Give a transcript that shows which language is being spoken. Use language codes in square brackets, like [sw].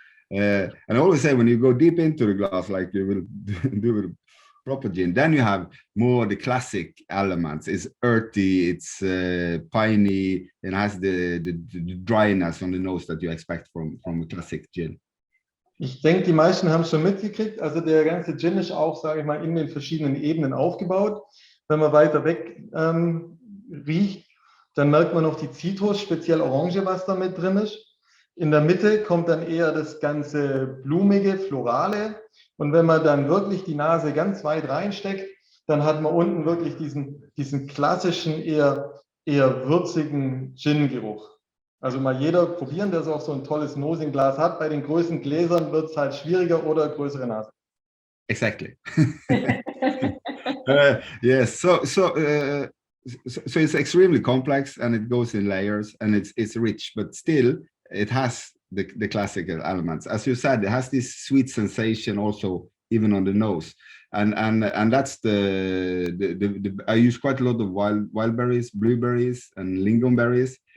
[en] And I always say, when you go deep into the glass, like you will do with proper gin, then you have more the classic elements. It's earthy, it's piney, and has the dryness on the nose that you expect from a classic gin. [de] Ich denke, die meisten haben es schon mitgekriegt. Also der ganze Gin ist auch, sage ich mal, in den verschiedenen Ebenen aufgebaut. Wenn man weiter weg riecht, dann merkt man noch die Zitrus, speziell Orange, was da mit drin ist. In der Mitte kommt dann eher das ganze blumige, florale. Und wenn man dann wirklich die Nase ganz weit reinsteckt, dann hat man unten wirklich diesen klassischen, eher würzigen Gin-Geruch. Also mal jeder probieren, der so auch so ein tolles Nosing-Glas hat. Bei den größeren Gläsern wird es halt schwieriger oder größere Nase. [en] Exactly. Yes. So it's extremely complex, and it goes in layers, and it's rich, but still it has the classical elements. As you said, it has this sweet sensation also, even on the nose. And that's the I use quite a lot of wild berries, blueberries, and lingonberries.